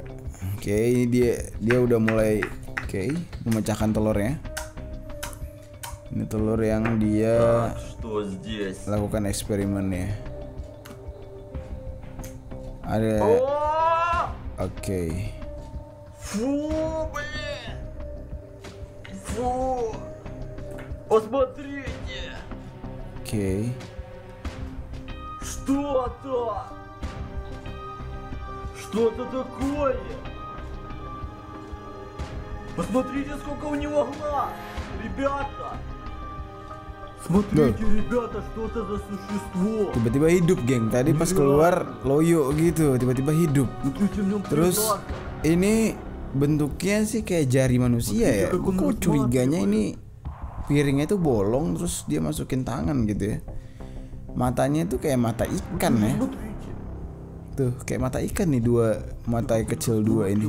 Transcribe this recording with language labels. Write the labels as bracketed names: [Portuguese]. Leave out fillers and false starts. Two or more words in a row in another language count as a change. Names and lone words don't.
[Indonesian] Oke, ini dia udah mulai memecahkan telurnya. Ini telur yang dia lakukan eksperimennya. Ada. Oke. [Russian] Посмотрите! Oke. Что-то! Что-то такое! Посмотрите, сколько у него глаз! Ребята! Смотрите, ребята, что это за существо? [Indonesian] Tiba-tiba hidup geng. Tadi pas keluar loyo gitu, tiba-tiba hidup. Terus ini bentuknya sih kayak jari manusia ya. Kok curiganya ini piringnya itu bolong terus dia masukin tangan gitu ya. Matanya itu kayak mata ikan ya. Tuh kayak mata ikan nih, dua mata kecil dua ini.